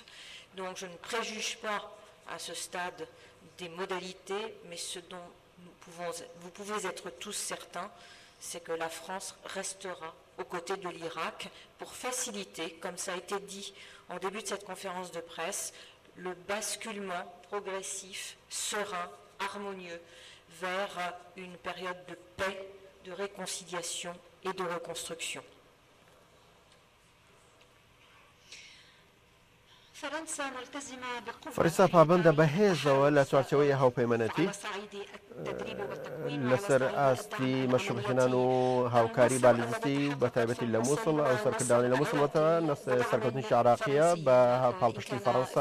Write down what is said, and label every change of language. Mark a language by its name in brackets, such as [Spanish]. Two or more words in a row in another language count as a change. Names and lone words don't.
[French] Donc je ne préjuge pas à ce stade des modalités, mais ce dont vous pouvez être tous certains, c'est que la France restera aux côtés de l'Irak pour faciliter, comme ça a été dit en début de cette conférence de presse, le basculement progressif, serein, harmonieux vers une période de paix, de réconciliation et de reconstruction. [Central Kurdish] فەرەنسا پابەندە بە هێزەوە لە چوارچەوەی هاوپەیمانەتی لەسەر ئاستی مەشروعهێنان و هاوکاری بالیزستی بە تایبەتی لە مووسڵ ئەو سەرکردانی لە مووسڵەوە سەرکەوتنیشی عراقیە بە پاڵپشتی فەڕەنسا